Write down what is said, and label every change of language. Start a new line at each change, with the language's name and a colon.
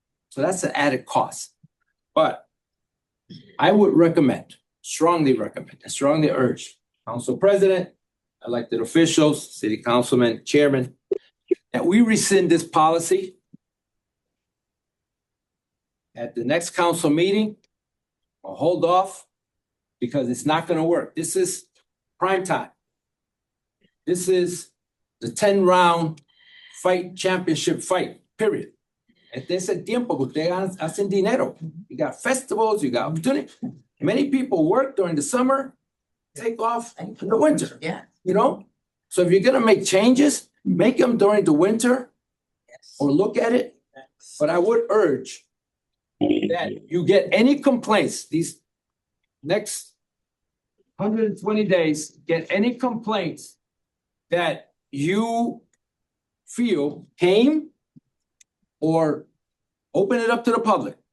English: So that's an added cost. But I would strongly recommend, and strongly urge Council President, elected officials, City Councilman, Chairman, that we rescind this policy at the next council meeting or hold off because it's not going to work. This is prime time. This is the 10-round championship fight, period.
Spanish: Este es el tiempo que ustedes hacen dinero.
English: You got festivals, you got opportunity. Many people work during the summer, take off in the winter. Yeah. You know? So if you're gonna make changes, make them during the winter or look at it. But I would urge that you get any complaints these next 120 days, get any complaints that you feel came or open it up to the public.